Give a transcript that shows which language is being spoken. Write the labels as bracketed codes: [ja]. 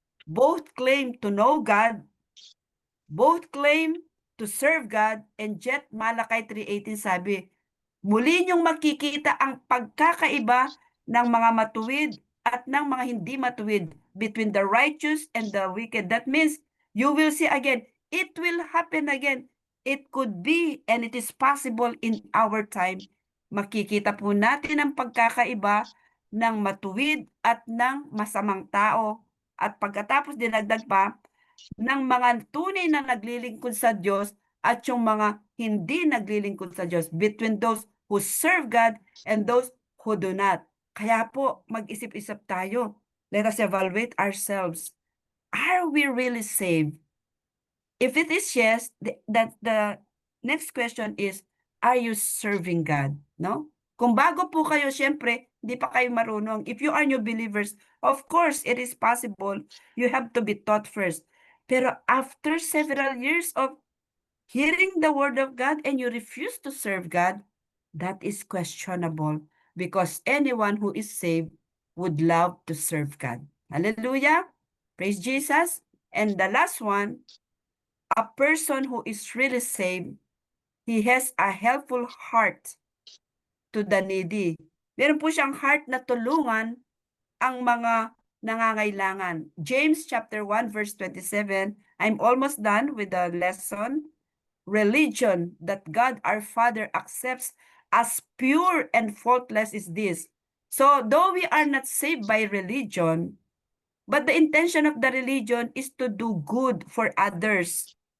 [en] Both claim to know God, both claim to serve God, and yet Malachi 3:18 [tl] sabi, muli niyong makikita ang pagkakaiba ng mga matuwid at ng mga hindi matuwid [en] between the righteous and the wicked. That means you will see again, it will happen again. It could be and it is possible in our time. [tl] Makikita po natin ang pagkakaiba ng matuwid at ng masamang tao. At pagkatapos dinagdag pa, ng mga tunay na naglilingkod sa Diyos at yung mga hindi naglilingkod sa Diyos, [en] between those who serve God and those who do not. [tl] Kaya po, mag-isip-isip tayo. [en] Let us evaluate ourselves. Are we really saved? If it is yes, the next question is, are you serving God? No? [tl] Kung bago po kayo, syempre, hindi pa kayo marunong. [en] If you are new believers, of course, it is possible. You have to be taught first. [tl] Pero [en] after several years of hearing the word of God and you refuse to serve God, that is questionable because anyone who is saved would love to serve God. Hallelujah. Praise Jesus. And the last one, a person who is really saved, he has a helpful heart to the needy. [tl] Meron po siyang heart na tulungan ang mga nangangailangan. [en] James chapter 1 verse 27. I'm almost done with the lesson. Religion that God our Father accepts as pure and faultless is this. So, though we are not saved by religion, but the intention of the religion is to do good for others.